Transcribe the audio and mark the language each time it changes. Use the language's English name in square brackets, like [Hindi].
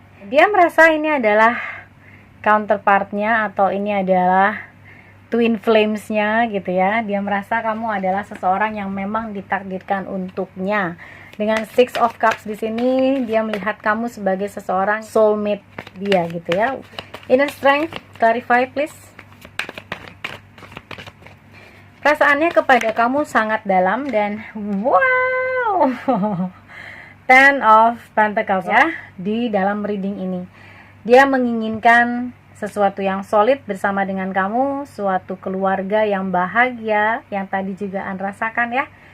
[Indonesian] Dia merasa ini adalah counterpartnya atau ini adalah twin flames-nya gitu ya. Dia merasa kamu adalah seseorang yang memang ditakdirkan untuknya. Dengan 6 of Cups di sini, dia melihat kamu sebagai seseorang soulmate dia gitu ya. [English] Inner strength, clarify please. [Indonesian] Perasaannya kepada kamu sangat dalam dan wow. 10 of Pentacles ya di dalam reading ini. Dia menginginkan sesuatu yang solid bersama dengan kamu, suatu keluarga yang bahagia yang tadi juga Anda rasakan ya.